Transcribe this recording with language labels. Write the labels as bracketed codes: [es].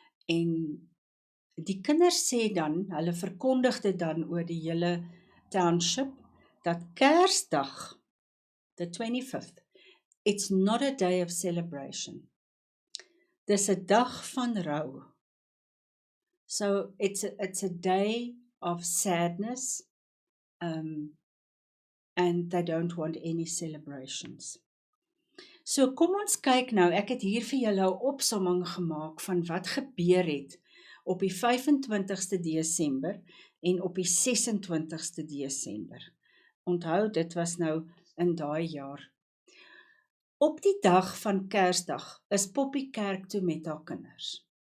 [af] En die kinders sê dan, hulle verkondig dit dan oor die hele township, dat Kersdag, [en] the 25th, it's not a day of celebration. [af] Dis 'n dag van rou. [en] So it's a day of sadness, and they don't want any celebrations. [af] So kom ons kyk nou, ek het hier vir julle 'n opsomming gemaak van wat gebeur het op die 25ste Desember en op die 26ste Desember. Onthou, dit was nou in daai jaar. Op die dag van Kersdag is Poppy kerk toe met haar kinders.